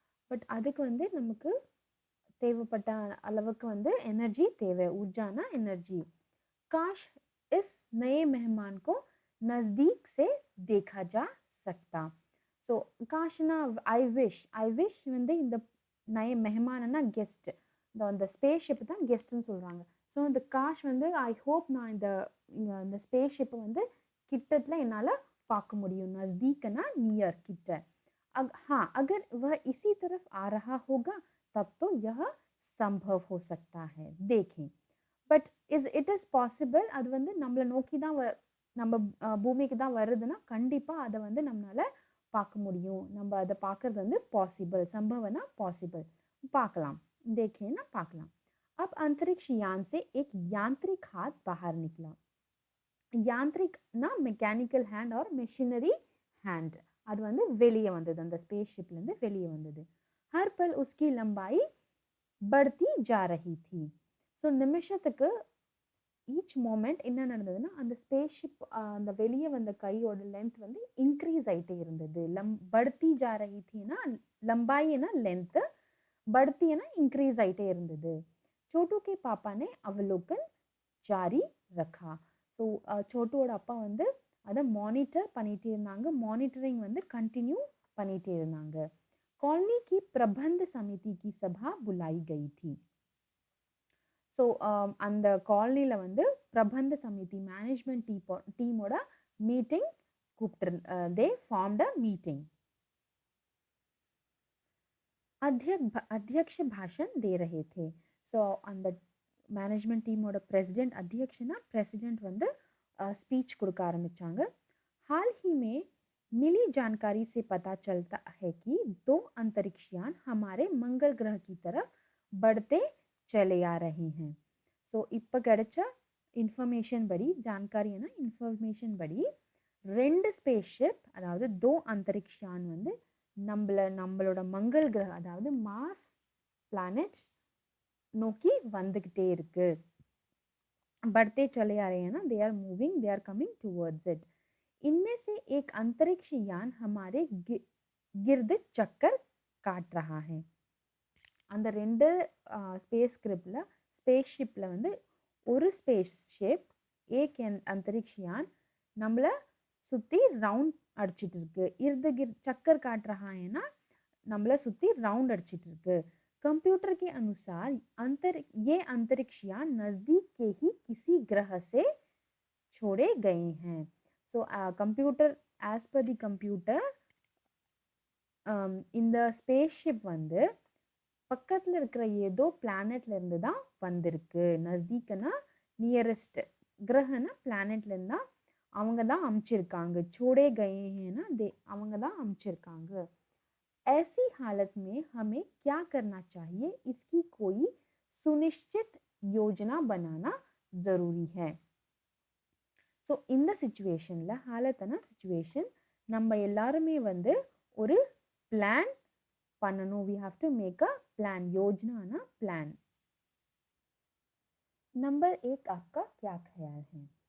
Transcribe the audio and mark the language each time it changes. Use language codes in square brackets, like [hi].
[ta] But அதுக்கு வந்து நமக்கு தேவைப்பட்ட அளவுக்கு வந்து எனர்ஜி தேவை. [hi] ऊर्जाना एनर्जी. काश इस नए मेहमान को नज़दीक से देखा जा सकता. [ta] ஸோ காஷ்னா ஐ விஷ் வந்து இந்த நய மெஹமானனா கெஸ்ட். இந்த ஸ்பேஸ்ஷிப் தான் கெஸ்ட்னு சொல்கிறாங்க. ஸோ இந்த காஷ் வந்து ஐ ஹோப் நான் இந்த ஸ்பேஸ்ஷிப்பை வந்து கிட்டத்தில் என்னால் பார்க்க முடியும். [hi] नज़दीकना नियर किट. हाँ, अगर वह इसी तरफ आ रहा होगा तब तो यह संभव हो सकता है. [en] देखें. But it is possible. [ta] அது வந்து நம்மளை நோக்கி தான் நம்ம பூமிக்கு தான் வருதுன்னா கண்டிப்பாக அதை வந்து நம்மளால் பார்க்க முடியும். நம்ம அதை பார்க்கறது வந்து பாசிபிள். [hi] संभवना पॉसिबल. [ta] பார்க்கலாம். [hi] देखें ना பார்க்கலாம். अब अंतरिक्ष यान से एक यांत्रिक हाथ बाहर निकला. [ta] யாந்திரிக்னா mechanical hand R machinery hand. அது வந்து வெளியே வந்தது, அந்த ஸ்பேஸ்ஷிப்லேருந்து வெளியே வந்தது. [hi] हर पल उसकी लंबाई बढ़ती जा रही थी. [ta] ஸோ நிமிஷத்துக்கு ஈச் மோமெண்ட் என்ன நடந்ததுன்னா அந்த ஸ்பேஸ்ஷிப் அந்த வெளியே வந்த கையோட லென்த் வந்து இன்க்ரீஸ் ஆகிட்டே இருந்தது. [hi] बढ़ती जा रही थीனா लंबाईனா लेंथ, बढ़तीனா इंक्रीज [ta] ஆகிட்டே இருந்தது. [hi] छोटू के पापा ने अवलोकन जारी रखा. [ta] ஸோ छोटूவோட அப்பா வந்து அதை மானிட்டர் பண்ணிகிட்டே இருந்தாங்க. மானிட்டரிங் வந்து கண்டினியூ பண்ணிகிட்டே இருந்தாங்க. [hi] कॉलोनी की प्रबंध समिति की सभा बुलाई गई थी. [ta] ஸோ அந்த காலனியில் வந்து பிரபந்த சமிதி மேனேஜ்மெண்ட் டீமோட மீட்டிங் கூப்பிட்டு தே ஃபார்ம்ட் அ மீட்டிங். [hi] अध्यक्ष भाषण दे रहे थे. [ta] ஸோ அந்த மேனேஜ்மெண்ட் டீமோட பிரசிடென்ட், அத்தியக்ஷனா பிரசிடென்ட் வந்து स्पीच கொடுக்க ஆரம்பித்தாங்க. [hi] हाल ही में मिली जानकारी से पता चलता है कि 2 अंतरिक्ष यान हमारे मंगल ग्रह की तरफ बढ़ते चले आ रहे हैं. [ta] ஸோ இப்போ கிடைச்ச இன்ஃபர்மேஷன் படி, ஜான்காரினா இன்ஃபர்மேஷன் படி 2 ஸ்பேஸ்ஷிப் அதாவது 2 अंतरिक्ष यान வந்து நம்மளோட மங்கள் கிரக அதாவது மாஸ் பிளானட் நோக்கி வந்துக்கிட்டே இருக்கு. [hi] बढ़ते चले आ रहे हैं ना, [en] They are moving, they are coming towards it. [hi] इनमें से एक अंतरिक्ष यान हमारे गिर्द चक्कर काट रहा है. [ta] அந்த 2 ஸ்பேஸ்ஷிப்பில் வந்து ஒரு ஸ்பேஸ்ஷிப் ஏக் अंतरिक्ष यान நம்மளை சுற்றி ரவுண்ட் அடிச்சிட்டு இருக்கு. [hi] इर्द गिर्द चक्कर काट रहा है ना, [ta] நம்மளை சுற்றி ரவுண்ட் அடிச்சிட்டு இருக்கு. [hi] कंप्यूटर के अनुसार ये अंतरिक्षयान नज़दीक के ही किसी ग्रह से छोड़े गए हैं. [en] So computer, as per the computer, [ta] இந்த ஸ்பேஸ்ஷிப் வந்து பக்கத்தில் இருக்கிற ஏதோ பிளானட்ல இருந்து தான் வந்திருக்கு. நஸ்தீக்கனா நியரஸ்ட், கிரகனா பிளானட்ல இருந்தா அவங்க தான் அனுப்பிச்சிருக்காங்க. [hi] छोड़े गए हैं ना, [ta] அவங்க தான் அனுப்பிச்சிருக்காங்க. [hi] ऐसी हालत में हमें क्या करना चाहिए, इसकी कोई सुनिश्चित योजना बनाना जरूरी है. [ta] ஸோ இந்த சிச்சுவேஷனில், ஹாலத்தான சிச்சுவேஷன், நம்ம எல்லாருமே வந்து ஒரு பிளான் பண்ணணும். [en] We have to make a plan. யோஜனானா plan. [hi] Number 1 आपका क्या ख्याल है?